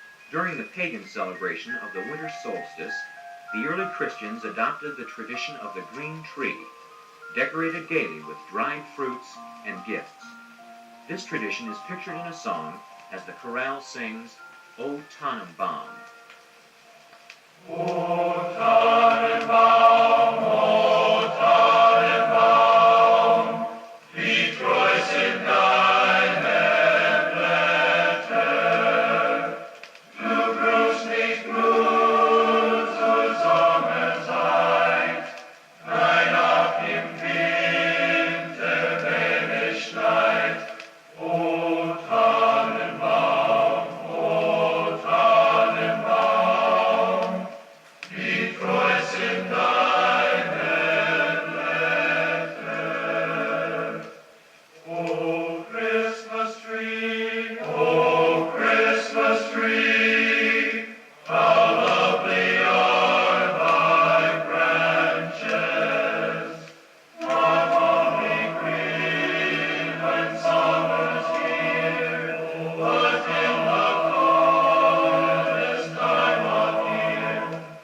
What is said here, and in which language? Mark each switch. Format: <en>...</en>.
<en>During the pagan celebration of the winter solstice, the early Christians adopted the tradition of the green tree, decorated gaily with dried fruits and gifts. This tradition is pictured in a song as the chorale sings, O Tannenbaum.</en> <de>O Tannenbaum, O Tannenbaum, wie treu sind deine Blätter. Du blühst nicht nur zur Sommerzeit, nein, auch im Winter, wenn es schneit. O Tannenbaum, O Tannenbaum, wie treu sind deine Blätter.</de> <en>O Christmas tree, O Christmas tree, how lovely are thy branches. Not only green when summer's here, but in the coldest time of year.</en>